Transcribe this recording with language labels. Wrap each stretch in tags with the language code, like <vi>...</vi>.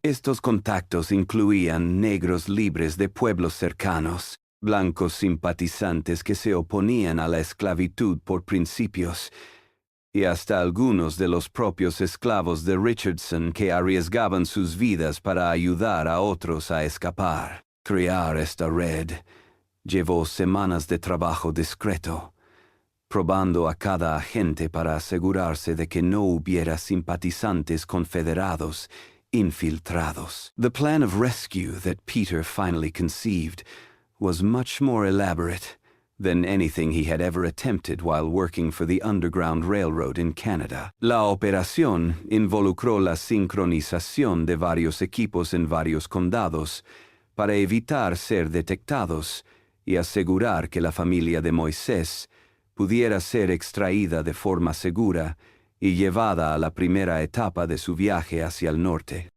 <es>Estos contactos incluían negros libres de pueblos cercanos, blancos simpatizantes que se oponían a la esclavitud por principios, y hasta algunos de los propios esclavos de Richardson que arriesgaban sus vidas para ayudar a otros a escapar. Crear esta red llevó semanas de trabajo discreto, probando a cada agente para asegurarse de que no hubiera simpatizantes confederados infiltrados.</es> <en>The plan of rescue that Peter finally conceived was much more elaborate than anything he had ever attempted while working for the Underground Railroad in Canada.</en> <es>La operación involucró la sincronización de varios equipos en varios condados para evitar ser detectados y asegurar que la familia de Moisés pudiera ser extraída de forma segura y llevada a la primera etapa de su viaje hacia el norte.</es>